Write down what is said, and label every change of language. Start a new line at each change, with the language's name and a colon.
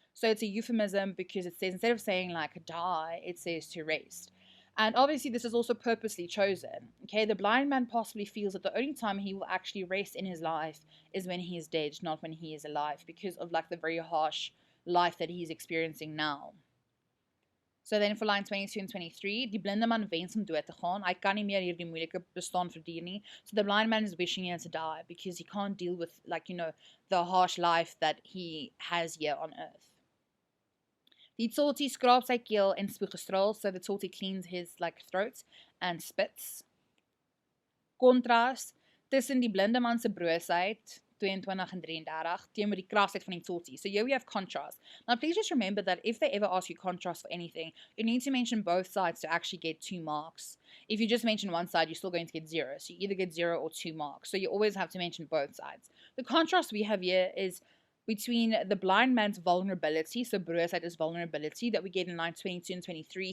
English: So it's a euphemism because it says, instead of saying like die, it says to rest. And obviously this is also purposely chosen. Okay, the blind man possibly feels that the only time he will actually rest in his life is when he is dead, not when he is alive, because of like the very harsh life that he's experiencing now. So then for line 22 and 23,
Afrikaans: die blinde man wens om dood te gaan. Hy kan nie meer hierdie moeilike bestaan verduur nie.
English: So the blind man is wishing he has to die because he can't deal with like, you know, the harsh life that he has here on earth.
Afrikaans: Die Toti skraap sy keel en spoeg gestraal,
English: so the Toti cleans his like throat and spits.
Afrikaans: Contrast tussen die blinde man se broosheid, 22 en 33 teenoor die krasheid van die totsie.
English: So here we have contrast. Now please just remember that if they ever ask you contrast for anything, you need to mention both sides to actually get 2 marks. If you just mention one side, you're still going to get 0. So you either get 0 or 2 marks. So you always have to mention both sides. The contrast we have here is between the blind man's vulnerability, so broosheid is vulnerability, that we get in lines 22 and 23.